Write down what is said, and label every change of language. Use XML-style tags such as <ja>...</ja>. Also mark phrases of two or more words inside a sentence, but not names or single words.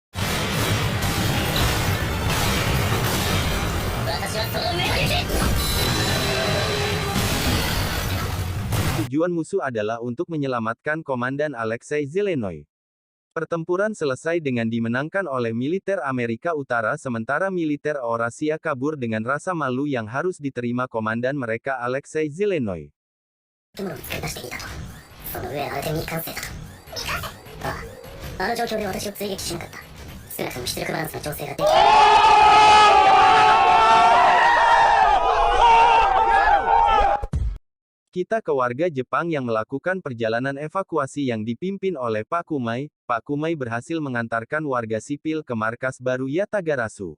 <id>Tujuan musuh adalah untuk menyelamatkan Komandan Alexei Zelenoy. Pertempuran selesai dengan dimenangkan oleh militer Amerika Utara sementara militer Eurasia kabur dengan rasa malu yang harus diterima komandan mereka Alexei Zelenoy.</id> <ja>建物を作り出していたと。その上あれで未完成だと。未完成？ああ。あの状況で私を追撃しなかった。少なくとも出力バランスの調整ができる。</ja> <id>Kita ke warga Jepang yang melakukan perjalanan evakuasi yang dipimpin oleh Pak Kumai. Pak Kumai berhasil mengantarkan warga sipil ke markas baru Yatagarasu.</id>